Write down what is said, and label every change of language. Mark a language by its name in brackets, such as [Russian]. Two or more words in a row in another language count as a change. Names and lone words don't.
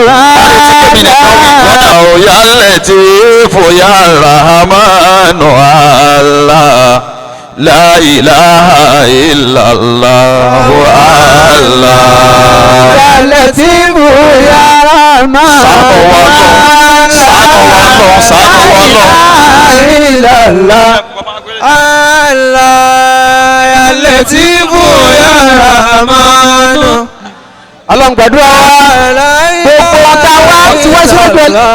[Arabic] الله يا لطيف يا رحمن الله لا إله إلا الله الله يا لطيف يا رحمن الله يا لطيف يا رحمن [Yoruba] Ọlọ́run gbàdúrà wa gbogbo ọ̀tá wa tí wọ́n ṣe ọ̀dọ̀